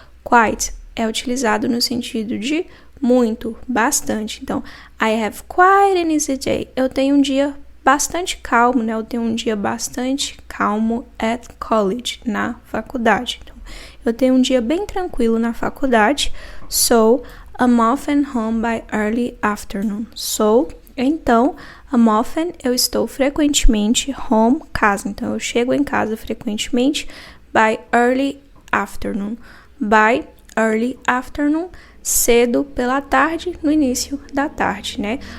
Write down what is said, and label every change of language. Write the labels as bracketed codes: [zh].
[pt] Quite é utilizado no sentido de muito, bastante. [en] Então, I have quite an easy day. [pt] Eu tenho um dia bastante calmo, né? Eu tenho um dia bastante calmo [en] at college, [pt] na faculdade. Então, eu tenho um dia bem tranquilo na faculdade. [en] So, I'm often home by early afternoon. [pt] So, então, [en] I'm often, [pt] eu estou frequentemente home, casa. Então, eu chego em casa frequentemente [en] by early afternoon. By early afternoon, [pt] cedo pela tarde, no início da tarde, né?